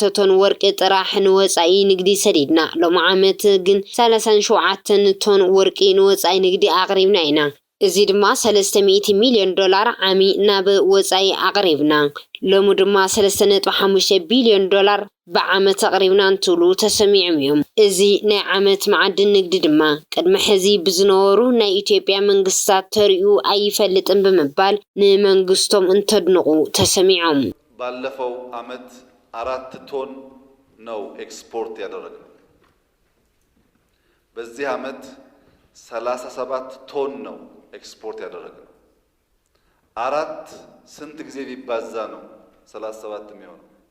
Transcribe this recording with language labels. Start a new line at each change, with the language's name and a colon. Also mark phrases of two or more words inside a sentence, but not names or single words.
Tigrinya: ቶን ወርቂ ጥራሕ ንወፃኢ ንግዲ ሰዲድና፣ ሎሚ ዓመት ግን 37 ቶን ወርቂ ንወፃኢ ንግዲ ኣቅሪብና ኢና። እዚ ድማ $300 ሚልዮን ዓሚ ናብ ወፃኢ ኣቅሪብና፣ ሎሚ ድማ $3.5 ቢልዮን ብዓመት ኣቅሪብና እንትብሉ ተሰሚዖም እዮም። እዚ ናይ ዓመት መዓድን ንግዲ ድማ ቅድሚ ሕዚ ብዝነበሩ ናይ ኢትዮጵያ መንግስታት ተሪኡ ኣይፈልጥን ብምባል ንመንግስቶም እንተድንቁ ተሰሚዖም።
Amharic: ባለፈው ዓመት 4 ቶን ነው ኤክስፖርት ያደረግነው። በዚህ ዓመት 37 ቶን ነው ኤክስፖርት ያደረግነው። 4 ስንት ጊዜ ቢባዛ ነው 37 የሚሆነው?